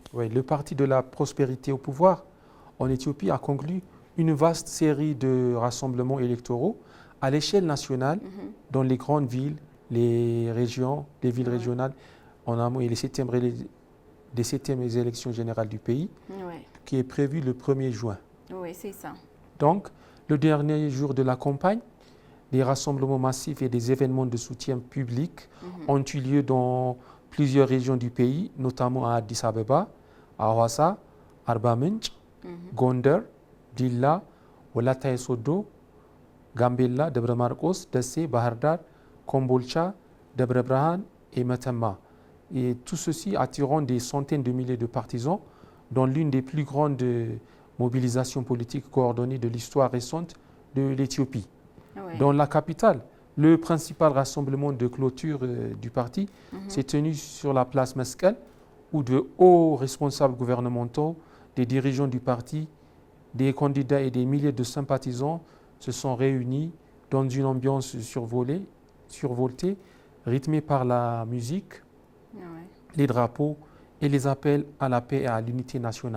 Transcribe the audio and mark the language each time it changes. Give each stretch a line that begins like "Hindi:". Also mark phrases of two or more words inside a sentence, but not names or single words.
French: Oui, le parti de la prospérité au pouvoir en Éthiopie a conclu une vaste série de rassemblements électoraux à l'échelle nationale dans les grandes villes, les régions, les villes régionales, en amont et des 7e élections générales du pays, qui est prévu le 1er juin. Oui, c'est ça. Donc, le dernier jour de la campagne, des rassemblements massifs et des événements de soutien public ont eu lieu dans plusieurs régions du pays, notamment à Addis Abeba, à Hawassa, Arba Minch, Gondar, Dilla, Walatta Sodo, Gambella, Debre Marcos, Dessé, Bahar Dar, Kombolcha, Debre Brahan et Metemma. Et tout ceci attirant des centaines de milliers de partisans dans l'une des plus grandes mobilisations politiques coordonnées de l'histoire récente de l'Éthiopie. Dans la capitale, le principal rassemblement de clôture du parti s'est tenu sur la place Meskel, où de hauts responsables gouvernementaux, des dirigeants du parti, des candidats et des milliers de sympathisants se sont réunis dans une ambiance survoltée, rythmée par la musique, les drapeaux et les appels à la paix et à l'unité nationale.